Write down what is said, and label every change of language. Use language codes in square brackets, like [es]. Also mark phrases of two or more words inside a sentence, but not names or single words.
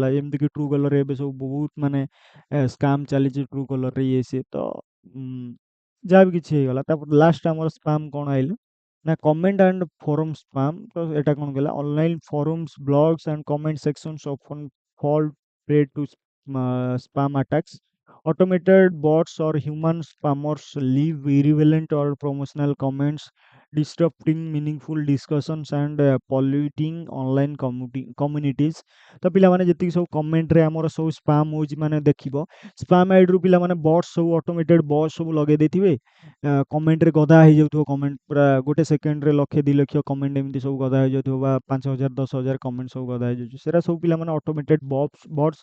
[or] ଯେମିତିକି ଟ୍ରୁ କଲର୍ରେ ଏବେ ସବୁ ବହୁତ ମାନେ ସ୍କାମ୍ ଚାଲିଛି ଟ୍ରୁ କଲର୍ରେ, ଇଏ ସିଏ। ତ ଯାହା ବି କିଛି ହେଇଗଲା, ତାପରେ ଲାଷ୍ଟ ଆମର ସ୍ପାମ୍ କ'ଣ ଆଇଲା ନା [en] comment and forum spam. [or] ତ ଏଇଟା କ'ଣ କହିଲା, [en] online forums, blogs and comment sections often fall prey to spam attacks. Automated bots or human spammers leave irrelevant or promotional comments, disrupting meaningful discussions and polluting online communities. [or] ତ ପିଲାମାନେ ଯେତିକି ସବୁ କମେଣ୍ଟରେ ଆମର ସବୁ ସ୍ପାମ୍ ହେଉଛି, ମାନେ ଦେଖିବ ସ୍ପାମ୍ ଆଇଡ଼ିରୁ ପିଲାମାନେ ବଟ୍ସ ସବୁ, [en] automated bots [or] ସବୁ ଲଗେଇ ଦେଇଥିବେ, କମେଣ୍ଟରେ ଗଦା ହେଇଯାଉଥିବ, କମେଣ୍ଟ ପୁରା ଗୋଟେ ସେକେଣ୍ଡରେ 1,00,000-2,00,000 କମେଣ୍ଟ ଏମିତି ସବୁ ଗଦା ହେଇଯାଉଥିବ, ବା 5,000-10,000 କମେଣ୍ଟ ସବୁ ଗଦା ହେଇଯାଉଛି। ସେଟା ସବୁ ପିଲାମାନେ [en] automated bots.